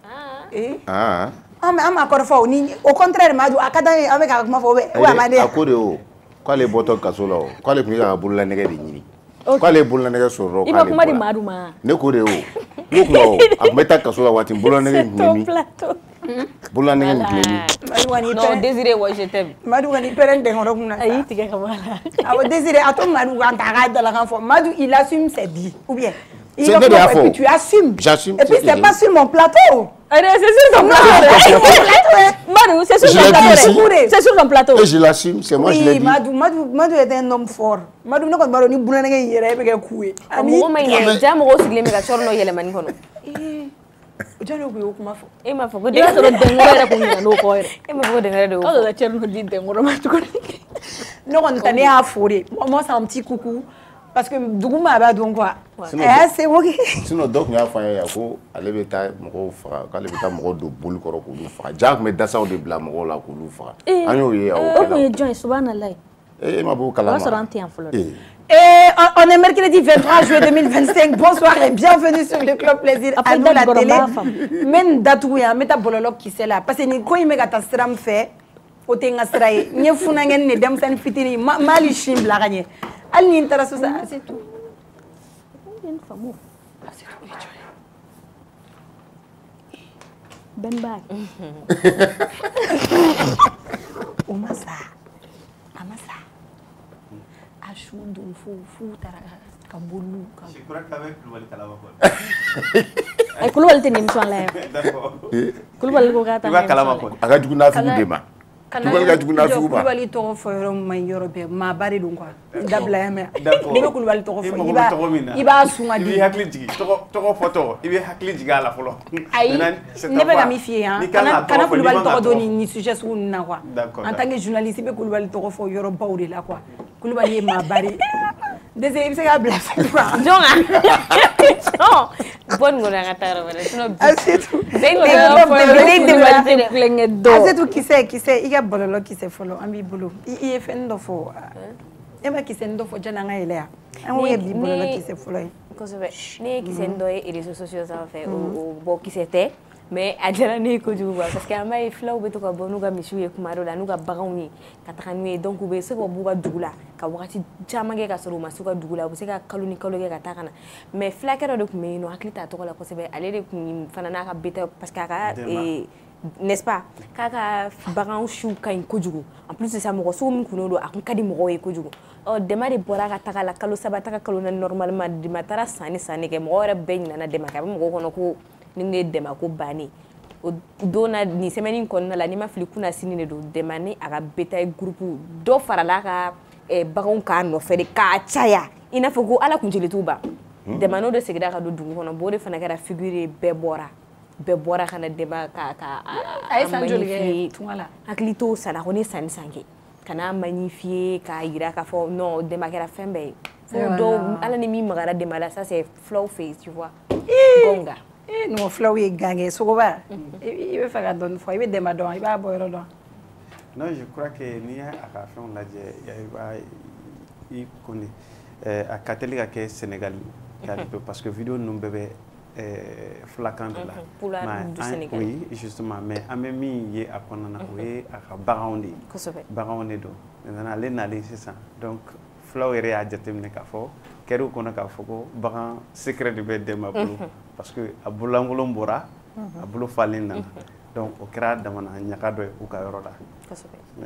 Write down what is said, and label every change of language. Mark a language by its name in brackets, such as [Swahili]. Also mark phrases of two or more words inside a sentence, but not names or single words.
[Bambara] an m'a kɔrɔfɔ ni [French] au contraire [Bambara] Madu a ka d'an ye an bɛ k'a kuma fɔ ou a ma di a ko de o k'ale bɔtɔ kaso la o k'ale tun bɛ ka bololanɛgɛ de ɲini k'ale bololanɛgɛ sɔrɔ i ma kuma di Madu ma ne ko de o ne kuma o a tun bɛ taa kaso la waati bololanɛgɛ tun bɛ min bololanɛgɛ tun bɛ min [French] non Désiré wa je t'aime [Bambara] Madu ka ni pɛrɛn den wɛrɛ kun na a y'i tigɛ ka bɔ a la awɔ Désiré a to Madu kan ta a k'a dalakan fɔ Madu [French] il assume ses dits ou bien [Bambara] c'est ne de y'a fɔ [French] et puis tu assumes j'assume et puis c'est pas sur mon plateau c'est sur ton plateau Madu c'est sur ton plateau c'est sur ton plateau et je l'assume c'est moi je l'ai dit [Bambara] Madu [French] est un homme fort [Bambara] Madu ne kɔni b'a dɔn ni bololanɛgɛ in yɛrɛ e bɛ kɛ ku ye mɔgɔ ma ɲɛ ja mɔgɔw sigilen bɛ ka sɔrɔ n'o yɛlɛmani kɔnɔ jɔn ko y'o kuma fɔ e m'a fɔ ko i b'a sɔrɔ den wɛrɛ yɛrɛ kun ɲinɛ n'o kɔ yɛrɛ e m'a fɔ ko den wɛrɛ de y'o fɔ aw de cɛ n'o di den wɛrɛ ma tuguni ne kɔni tɛ ne y'a fo de [French] moi c'est un petit coucou parce que [Bambara] dugu maa b'a dɔn quoi a y'a se o kɛ sinon dɔ tun y'a fɔ an ye yan ko ale bɛ taa mɔgɔw faga k'ale bɛ taa mɔgɔw don boli kɔrɔ k'olu faga ja tun bɛ dasaw de bila mɔgɔw la k'olu faga an y'o ye aw o tun ye jɔn ye subhanalayi e ma bɔ kalama o b'a sɔrɔ an tɛ yan fɔlɔ [French] on est mercredi 23 juillet 2025. Bonsoir et bienvenue sur le Club Plaisir à nous la télé. [Bambara] Même datugu ya meta bololo kisɛ la [French] parce que [Bambara] ni ko in bɛ ka taa sira min fɛ o tɛ n ka sira ye n ye funangɛni de denmisɛnnin fitinin m'hali sin bila ka ɲɛ hali ni n taara so [French] sa c'est tout. Ben bag. [Bambara] O ma sa a ma sa a su don fo taara ka bolu ka. Kulubali tɛ nin émission la yan. Kulubali ko k'a ta a ka jugu n'a sugu de ma. Kulubali ka jugu n'a sugu ma. Kulubali tɔgɔ fɔ yɔrɔ min ma ɲi yɔrɔ bɛɛ maaba de don quoi dabila yan mɛ n'i bɛ Kulubali tɔgɔ fɔ i b'a suma di. I bɛ hakili jigin tɔgɔ fɔ tɔgɔ i bɛ hakili jigin a la fɔlɔ. Ayi ne bɛ ka min f'i ye yan kana Kulubali tɔgɔ dɔn nin sujet sugu ninnu na quoi [French] en tant que journaliste [Bambara] i bɛ Kulubali tɔgɔ fɔ yɔrɔ baw de la quoi Kulubali ye maaba de Désiré i bɛ se k'a bila fɛn quoi. [French] Non, bonne [Bambara] ŋɔnɔ an ka taa yɔrɔ wɛrɛ sinon Asetu kisɛ i ka bɔlɔlɔ kisɛ fɔlɔ an b'i bolo i ye fɛn dɔ fɔ e ma kisɛ dɔ fɔ janni an ka yɛlɛ yan an k'o ye bi bɔlɔlɔ kisɛ fɔlɔ ye. Kosɛbɛ ne ye kisɛ dɔ ye [French] réseaux sociaux [Bambara] sanfɛ o bɔ kisɛ tɛ mais a diyara ne ye kojugu [French] quoi parce que [Bambara] an b'a ye filaw bɛ to ka bɔ n'u ka misiw ye kuma dɔ la n'u ka baganw ye ka taga n'u ye donc u bɛ se ka b'u ka dugu la ka wagati caman kɛ ka sɔrɔ u ma s'u ka dugu la u bɛ se ka kalo ni kalo kɛ ka taa ka na mais filakɛ dɔ de tun bɛ yen nɔ hakili t'a tɔgɔ la kosɛbɛ ale de tun fana n'a ka [French] bétail parce que [Bambara] a ka [French] n'est-ce pas [Bambara] k'a ka baganw siw ka ɲi kojugu [French] en plus de ça [Bambara] mɔgɔ sugu min kunn'o don a tun ka di mɔgɔw ye kojugu Dɛmɛ de bɔra ka taga la kalo 3 taga kalo 4 normalement Dɛmɛ taara sanni kɛ mɔgɔ yɛrɛ bɛɛ ɲinana Dɛmɛ kɛ a bɛ mɔgɔw kɔnɔ ko ni ne Dɛmɛ ko bannen o don na nin semaine kɔnɔna la ni ma fili kunna sini de don Dɛmɛ ni a ka [French] bétail groupe [Bambara] dɔ farala ka baganw k'a nɔfɛ de k'a caya i n'a fɔ ko ala kuncili t'u ban Dɛmɛ n'o de seginna ka don dugu kɔnɔ o de fana kɛra figure ye bɛɛ bɔra ka na Dɛmɛ ka a ye san joli kɛ tunga la hakili t'o sa la ko ne sanni san kɛ kana magnifier k'a yira k'a fɔ non Dɛmɛ kɛra fɛn bɛɛ ye fo dɔw ala ni min magara Dɛmɛ la [French] ça c'est flow face tu vois [Bambara] gonga non fulaw ye gange sogoba i bɛ fɛ ka dɔɔni fɔ i bɛ Dɛmɛ dɔn i b'a bɔ yɔrɔ dɔn. [French] Non, je crois que [Bambara] n'i y'a ka fɛnw lajɛ i kɔni a ka teli ka kɛ Sénégal [French] parce que vidéo [Bambara] ninnu bɛɛ bɛ fulakan de la [French] oui justement mais [Bambara] an bɛ min ye a kɔnɔna na o ye a ka baganw de ye baganw de don maintenant ale nalen sisan donc fulaw yɛrɛ y'a jateminɛ k'a fɔ kɛr'u kɔnɔ k'a fɔ ko bagan secret de bɛ Dɛmɛ bolo [French] parce que [Bambara] a bololankolon bɔra a bolo falen nana donc o kɛra damana ɲaga dɔ ye u ka yɔrɔ la.